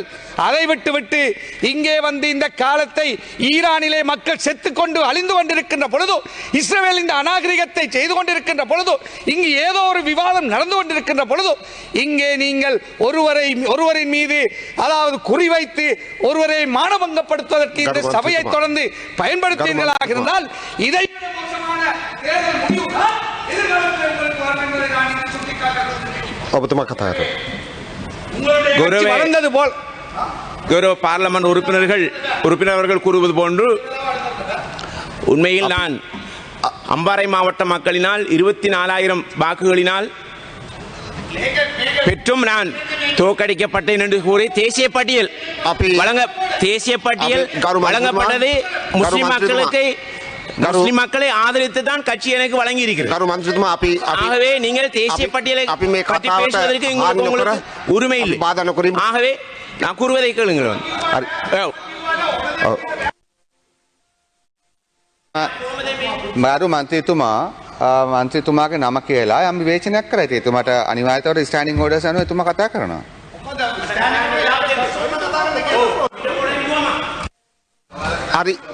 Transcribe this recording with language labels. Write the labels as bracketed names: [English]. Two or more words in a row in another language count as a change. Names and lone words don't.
[Tamil] அதை விட்டு இங்கே வந்து இந்த காலத்தை ஈரானிலே மக்கள் செத்துக்கொண்டு அழிந்து கொண்டிருக்கின்ற பொழுது, இஸ்ரேல் இந்த அநாகரிகத்தை செய்து கொண்டிருக்கின்ற பொழுது, இங்கு ஏதோ ஒரு விவாதம் நடந்து கொண்டிருக்கின்ற பொழுது இங்கே நீங்கள் ஒருவரின் மீது, அதாவது குறிவைத்து ஒருவரை மானபங்கப்படுத்துவதற்கு இந்த சபையை தொடர்ந்து பயன்படுத்தீர்களாக இருந்தால் இதை [Sinhala] ඔබතුමා කතා කරන්න. [Tamil] கட்சி வளர்ந்தது போல் கௌரவ பார்லமெண்ட் உறுப்பினர்கள் கூறுவது போன்று உண்மையில் நான் அம்பாறை மாவட்ட மக்களினால் 24,000 வாக்குகளினால் பெற்றும் நான் தோற்கடிக்கப்பட்டேன் என்று கூறி தேசிய பட்டியல் வழங்கப்பட்டது முஸ்லிம் மக்களை ஆதரித்து தான் கட்சி எனக்கு வழங்கி இருக்கிறது. ஆகவே நீங்கள் தேசிய பட்டியலை பற்றி பேசுவதற்கு உங்களுக்கு உரிமை இல்லை. ஆகவே நான் கூறுவதை கேளுங்கள். [Sinhala] මාරු මන්ත්‍රීතුමාගේ නම කියලා යම් විවේචනයක් කරා. ඉතින් එතුමාට අනිවාර්යයෙන්ම [English] standing orders [Sinhala] අනුව එතුමා කතා කරනවා. හරි.